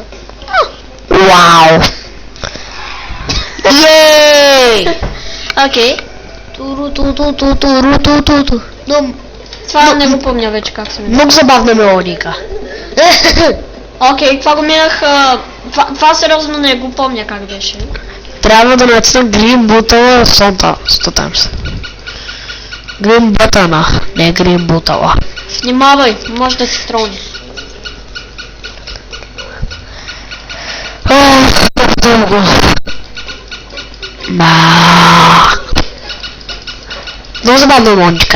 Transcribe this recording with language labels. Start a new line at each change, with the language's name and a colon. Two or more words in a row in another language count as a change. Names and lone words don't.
Bulgarian: Вау! Йей! Окей. Това не го помня вече как се минава. Много забавна мелодика. Окей, това го минах. Това сериозно не го помня как беше. Трябва да натисна Green бутала 100 times. Green бутана, не Green бутала. Внимавай, може да се трони. Дълго. Много забавна мелодика.